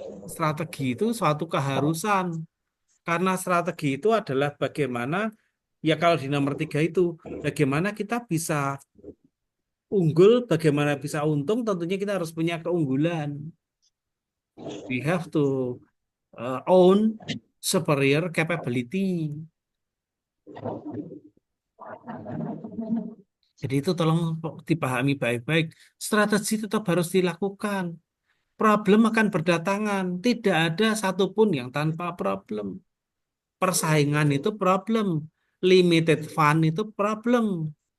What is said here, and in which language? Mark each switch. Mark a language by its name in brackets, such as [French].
[Indonesian] Strategi itu suatu keharusan. Karena strategi itu adalah bagaimana, ya kalau di nomor 3 itu, bagaimana kita bisa unggul, bagaimana bisa untung, tentunya kita harus punya keunggulan. [English] We have to own superior capability. [Indonesian] Jadi itu tolong dipahami baik-baik. Strategi tetap harus dilakukan. Problem akan berdatangan. Tidak ada satupun yang tanpa problem. Persaingan itu problem. [English] Limited fund [Indonesian] itu problem.